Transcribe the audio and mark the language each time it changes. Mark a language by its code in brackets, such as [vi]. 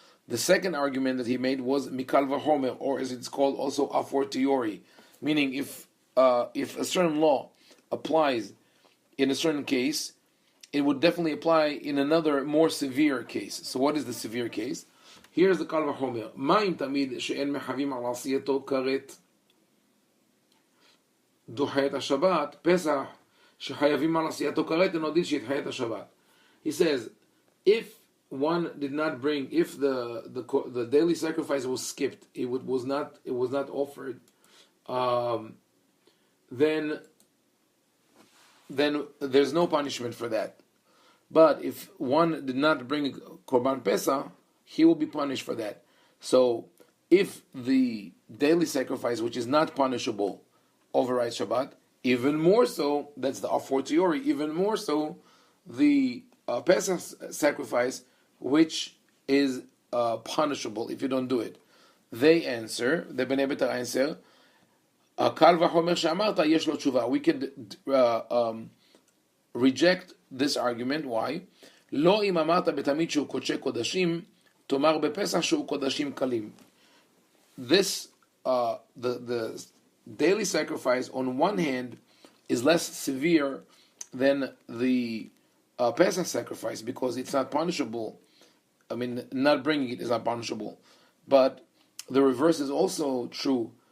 [en] The second argument that he made was mikal v'chomer, or as it's called also a fortiori, meaning if a certain law applies in a certain case, it would definitely apply in another more severe case. So what is the severe case? Here's the kal v'chomer. [he] Ma'im tamid she'en mechavim al asiyato karet דוחה את השבת, פסח, שחייבים על עשייתו כרת, ונודיל שידחה את השבת. [en] He says, if one did not bring, if the daily sacrifice was skipped, it was not offered, then there's no punishment for that. But if one did not bring Korban Pesach, he will be punished for that. So if the daily sacrifice, which is not punishable, overrides Shabbat, even more so, that's the a fortiori, even more so, the Pesach sacrifice, which is punishable if you don't do it. They answer, the Bnei Betar answer, [he] Kal v'chomer she'amarta yesh lo tshuva. [en] We could reject this argument. Why? [he] לא אם אמרת בתמיד שהוא קודשי קודשים, תאמר בפסח שהוא קודשים קלים. [en] This, the daily sacrifice, on one hand, is less severe than the Pesach sacrifice because it's not punishable. I mean, not bringing it is not punishable. But the reverse is also true.